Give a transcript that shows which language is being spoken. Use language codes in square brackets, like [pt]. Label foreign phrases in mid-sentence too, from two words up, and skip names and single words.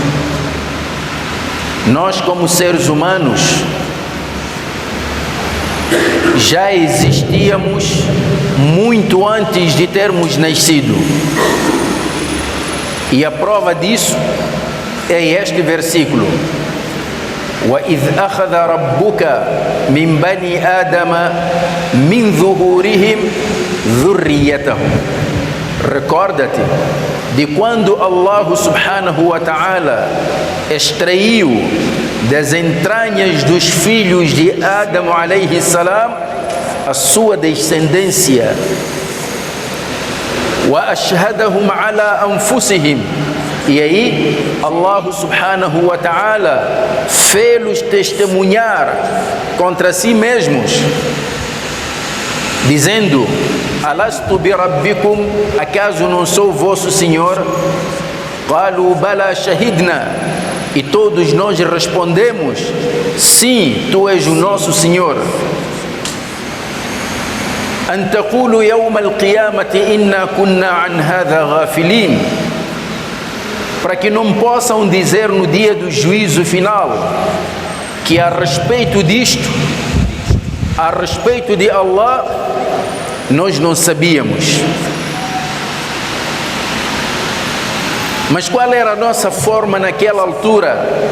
[pt] Nós, como seres humanos, já existíamos muito antes de termos nascido. E a prova disso é este versículo: [ar] وَإِذْ أَخَذَ رَبُّكَ مِنْ بَنِي آدَمَ مِنْ ظُهُورِهِمْ ذُرِّيَّتَهُمْ. [pt] Recorda-te de quando Allah [ar] سبحانه وتعالى [pt] extraiu das entranhas dos filhos de Adão [ar] عليه السلام [pt] a sua descendência. [ar] وَأَشْهَدَهُمْ عَلَى أَنفُسِهِمْ. [pt] E aí Allah [ar] سبحانه وتعالى [pt] fez-los testemunhar contra si mesmos, dizendo: [ar] ألست بربكم, [pt] acaso não sou vosso Senhor? [ar] قالوا بلى شهدنا. [pt] E todos nós respondemos: sim, tu és o nosso Senhor. [ar] أن تقولوا يوم القيامة إنا كنا عن هذا غافلين. [pt] Para que não possam dizer no dia do juízo final que a respeito disto, a respeito de Allah, nós não sabíamos. Mas qual era a nossa forma naquela altura?